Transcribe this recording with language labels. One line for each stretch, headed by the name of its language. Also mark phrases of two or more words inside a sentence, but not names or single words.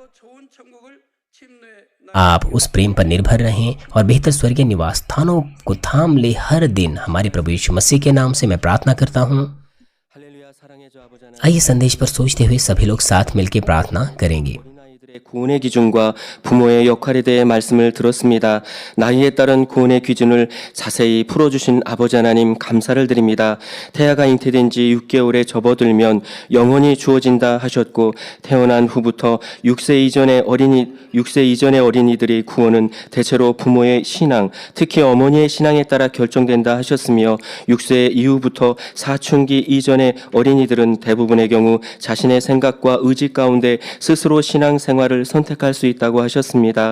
Hindi: आप उस प्रेम पर निर्भर रहें और बेहतर स्वर्गीय निवास स्थानों को थाम ले हर दिन। हमारे प्रभु यीशु मसीह के नाम से मैं प्रार्थना करता हूँ। आइए संदेश पर सोचते हुए सभी लोग साथ मिलकर प्रार्थना करेंगे।
Korean: 구원의 기준과 부모의 역할에 대해 말씀을 들었습니다. 나이에 따른 구원의 기준을 자세히 풀어주신 아버지 하나님 감사를 드립니다. 태아가 잉태된 지 6개월에 접어들면 영혼이 주어진다 하셨고 태어난 후부터 6세 이전의 어린이들의 구원은 대체로 부모의 신앙, 특히 어머니의 신앙에 따라 결정된다 하셨으며 6세 이후부터 사춘기 이전의 어린이들은 대부분의 경우 자신의 생각과 의지 가운데 스스로 신앙생활을 선택할 수 있다고 하셨습니다.